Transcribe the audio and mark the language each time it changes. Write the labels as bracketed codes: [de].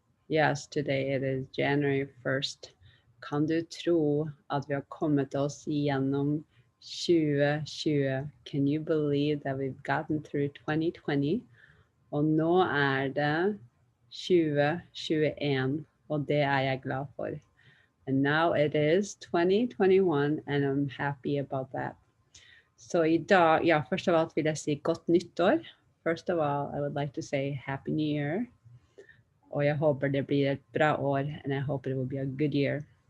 [en] Yes, today it is January 1st. [no] Kan du tro at vi har kommet oss igjennom 2020? [en] Can you believe that we've gotten through 2020? [no] Og nå det 2021, og det jeg glad for. [en] And now it is 2021 and I'm happy about that. [no] Så i dag, ja, først av alt vil jeg si godt nyttår. [en] First of all, I would like to say Happy New Year. [no] Og jeg håper det blir et bra år, [en] and I hope it will be a good year.